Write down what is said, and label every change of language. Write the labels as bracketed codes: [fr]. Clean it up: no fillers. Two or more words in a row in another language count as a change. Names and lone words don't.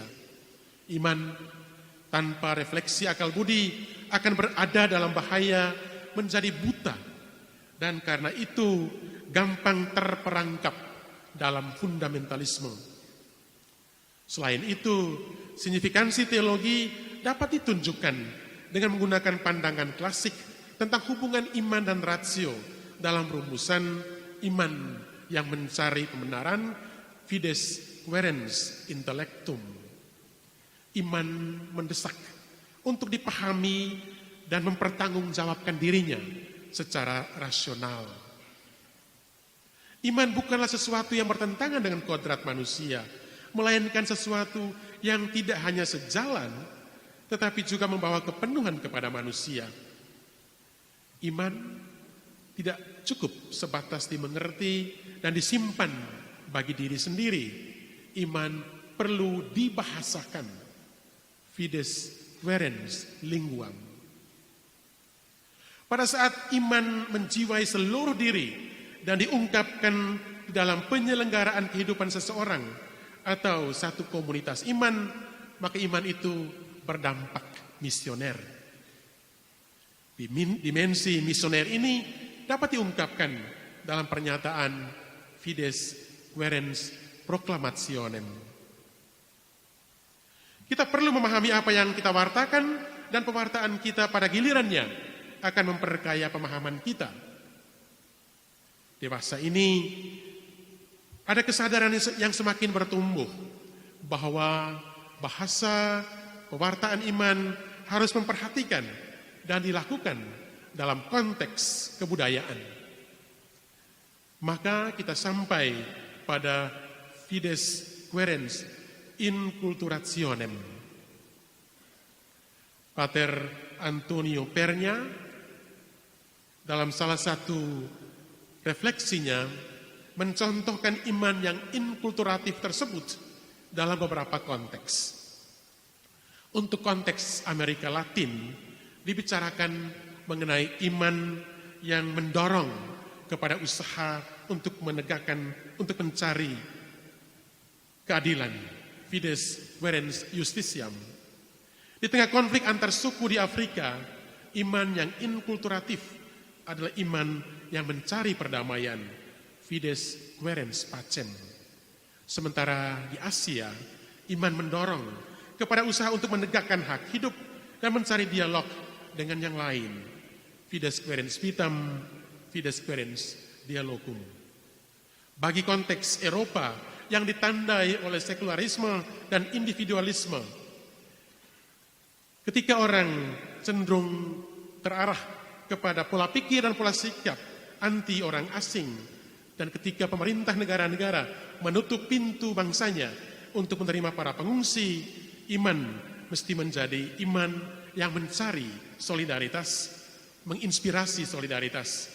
[id] Iman tanpa refleksi akal budi akan berada dalam bahaya menjadi buta, dan karena itu gampang terperangkap dalam fundamentalisme. Selain itu, signifikansi teologi dapat ditunjukkan dengan menggunakan pandangan klasik tentang hubungan iman dan rasio dalam rumusan iman yang mencari pembenaran, [la] fides quaerens intellectum. [id] Iman mendesak untuk dipahami dan mempertanggungjawabkan dirinya secara rasional. Iman bukanlah sesuatu yang bertentangan dengan kodrat manusia, melainkan sesuatu yang tidak hanya sejalan, tetapi juga membawa kepenuhan kepada manusia. Iman tidak cukup sebatas dimengerti dan disimpan bagi diri sendiri. Iman perlu dibahasakan. [la] Fides quaerens linguam. [id] Pada saat iman menjiwai seluruh diri dan diungkapkan di dalam penyelenggaraan kehidupan seseorang atau satu komunitas iman, maka iman itu berdampak misioner. Dimensi misioner ini dapat diungkapkan dalam pernyataan [la] fides quaerens proclamationem. [id] Kita perlu memahami apa yang kita wartakan, dan pewartaan kita pada gilirannya akan memperkaya pemahaman kita. Dewasa ini ada kesadaran yang semakin bertumbuh bahwa bahasa pewartaan iman harus memperhatikan dan dilakukan dalam konteks kebudayaan. Maka kita sampai pada [la] fides quaerens inculturationem. [id] Pater Antonio Pernya dalam salah satu refleksinya mencontohkan iman yang inkulturatif tersebut dalam beberapa konteks. Untuk konteks Amerika Latin dibicarakan mengenai iman yang mendorong kepada usaha untuk menegakkan, untuk mencari keadilan. [la] Fides quaerens justitiam. [id] Di tengah konflik antar suku di Afrika, iman yang inkulturatif adalah iman yang mencari perdamaian. [la] Fides quaerens pacem. [id] Sementara di Asia, iman mendorong kepada usaha untuk menegakkan hak hidup dan mencari dialog dengan yang lain. [la] Fides quaerens vitam, fides quaerens dialogum. [id] Bagi konteks Eropa yang ditandai oleh sekularisme dan individualisme, ketika orang cenderung terarah kepada pola pikir dan pola sikap anti orang asing, dan ketika pemerintah negara-negara menutup pintu bangsanya untuk menerima para pengungsi, iman mesti menjadi iman yang mencari solidaritas, menginspirasi solidaritas.